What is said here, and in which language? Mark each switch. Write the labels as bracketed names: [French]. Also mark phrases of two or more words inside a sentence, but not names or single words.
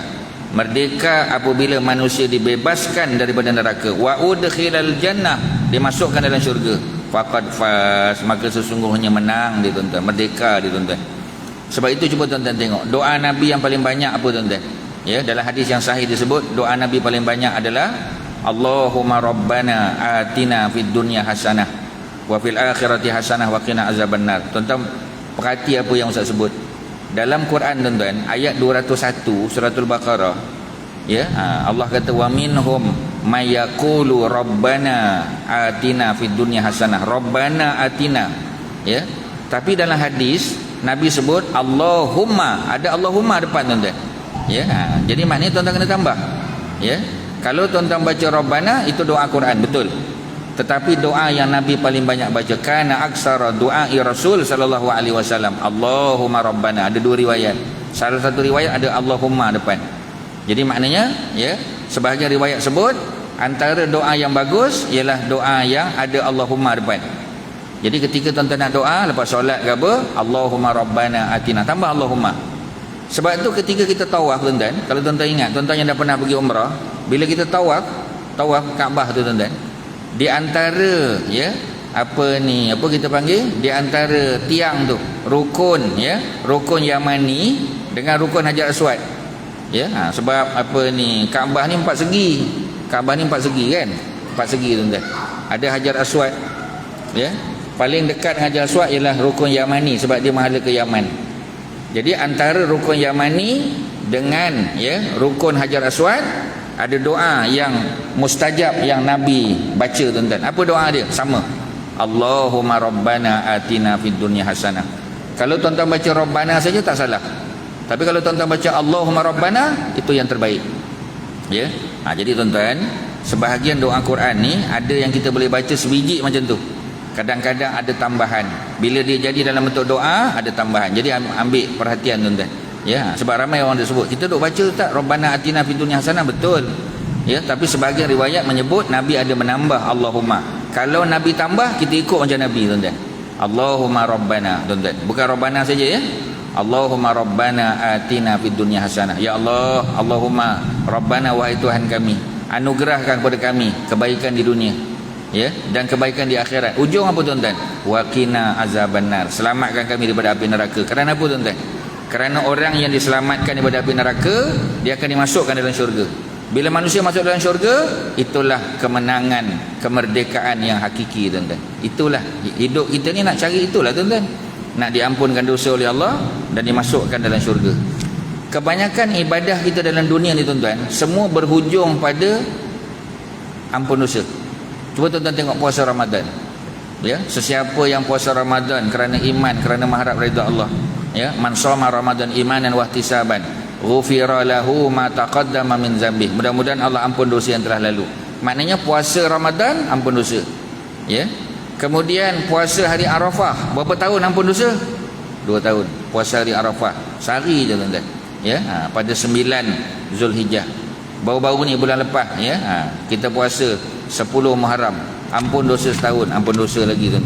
[Malay] Merdeka apabila manusia dibebaskan daripada neraka, [Arabic] وأدخل الجنة, [Malay] dimasukkan dalam syurga, [Arabic] فقد فاز, [Malay] maka sesungguhnya menang dia, tuan-tuan, merdeka dia, tuan-tuan. Sebab itu cuba tuan-tuan tengok doa Nabi yang paling banyak apa, tuan-tuan? Ya, dalam hadis yang sahih disebut doa Nabi paling banyak adalah [Arabic] اللهم ربنا آتنا في الدنيا حسنة وفي الآخرة حسنة وقنا عذاب النار. [Malay] Tuan-tuan perhati apa yang Ustaz sebut dalam Quran, tuan-tuan, ayat 201 suratul Baqarah, ya, Allah kata [Arabic] ومنهم من يقول ربنا آتنا في الدنيا حسنة ربنا آتنا, [Malay] ya. Tapi dalam hadis Nabi sebut Allahumma, ada Allahumma depan, tuan-tuan, ya. Jadi maknanya tuan-tuan kena tambah, ya. Kalau tuan-tuan baca rabbana itu doa Quran, betul, tetapi doa yang Nabi paling banyak baca, [Arabic] كان أكثر دعاء الرسول صلى الله عليه وسلم اللهم ربنا. [Malay] Ada 2 riwayat, salah satu riwayat ada Allahumma depan. Jadi maknanya, ya, sebahagian riwayat sebut antara doa yang bagus ialah doa yang ada Allahumma depan. Jadi ketika tuan-tuan nak doa lepas solat ke apa, [Arabic] اللهم ربنا آتنا, [Malay] tambah Allahumma. Sebab tu ketika kita tawaf, tuan-tuan, kalau tuan-tuan ingat, tuan-tuan yang dah pernah pergi umrah, bila kita tawaf Kaabah tu, tuan-tuan, di antara, ya, apa kita panggil, di antara tiang tu rukun, ya, rukun Yamani dengan rukun Hajar Aswad, ya, sebab Kaabah ni 4 segi. Kaabah ni 4 segi kan, 4 segi, tuan-tuan. Ada Hajar Aswad, ya, paling dekat Hajar Aswad ialah rukun Yamani sebab dia mahala ke Yaman. Jadi antara rukun Yamani dengan, ya, rukun Hajar Aswad ada doa yang mustajab yang Nabi baca, tuan-tuan. Apa doa dia? Sama, [Arabic] اللهم ربنا آتنا في الدنيا حسنة. [Malay] Kalau tuan-tuan baca rabbana saja tak salah, tapi kalau tuan-tuan baca [Arabic] اللهم ربنا, [Malay] itu yang terbaik, ya. Jadi tuan-tuan, sebahagian doa Quran ni ada yang kita boleh baca sebiji macam tu, kadang-kadang ada tambahan. Bila dia jadi dalam bentuk doa, ada tambahan. Jadi ambil perhatian, tuan-tuan, ya. Sebab ramai orang disebut, kita duk baca tak [Arabic] ربنا آتنا في الدنيا حسنة, [Malay] betul, ya, tapi sebahagian riwayat menyebut Nabi ada menambah Allahumma. Kalau Nabi tambah, kita ikut macam Nabi, tuan-tuan. [Arabic] اللهم ربنا, [Malay] tuan-tuan, bukan rabbana saja, ya. [Arabic] اللهم ربنا آتنا في الدنيا حسنة، يا الله، اللهم ربنا, [Malay] wahai Tuhan kami, anugerahkan kepada kami kebaikan di dunia. ya, dan kebaikan di akhirat. Ujung apa tuan-tuan? [Arabic] وقنا عذاب النار, [Malay] selamatkan kami daripada api neraka. Kerana apa tuan-tuan? Kerana orang yang diselamatkan daripada api neraka, dia akan dimasukkan dalam syurga. Bila manusia masuk dalam syurga, itulah kemenangan, kemerdekaan yang hakiki tuan-tuan. Itulah hidup kita ni, nak cari itulah tuan-tuan. Nak diampunkan dosa oleh Allah dan dimasukkan dalam syurga. Kebanyakan ibadah kita dalam dunia ni tuan-tuan, semua berhujung pada ampun dosa. Cuba tuan-tuan tengok puasa Ramadan. Ya, sesiapa yang puasa Ramadan kerana iman, kerana mengharap redha Allah, ya, [Arabic] من صام رمضان إيمانا واحتسابا غفر له ما تقدم من ذنبه. [Malay] Mudah-mudahan Allah ampun dosa yang telah lalu. Maknanya puasa Ramadan ampun dosa. Ya. Kemudian puasa hari Arafah, berapa tahun ampun dosa? 2 tahun. Puasa hari Arafah sehari je tuan-tuan. Ya, pada 9 Zulhijjah. Baru-baru ni bulan lepas, ya, kita puasa 10 Muharram, ampun dosa setahun, ampun dosa lagi tuan-tuan.